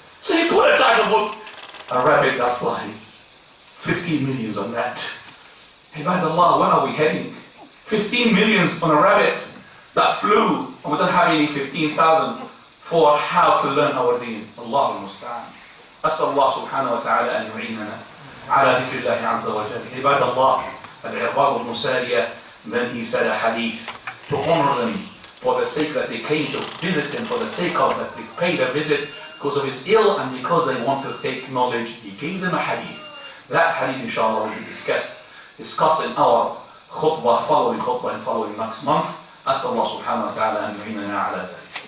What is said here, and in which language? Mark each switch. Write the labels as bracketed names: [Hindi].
[English] So he put a title book, a rabbit that flies. 15 millions on that. Hey, by Allah, where are we heading? 15 millions on a rabbit that flew, and we don't have any 15,000 for how to learn our deen. Allah al-Musta'an. [Arabic] أسأل الله سبحانه وتعالى أن يعيننا على ذكر الله عز وجل. [English] عباد الله, al-Irbad al-Musariya, then he said a hadith to honor them for the sake that they came to visit him, for the sake of that they paid a visit because of his ill and because they want to take knowledge. He gave them a hadith. That hadith, inshallah, will be discussed in our khutbah, following khutbah and following next month. [Arabic] أسأل الله سبحانه وتعالى أن يعيننا على ذلك.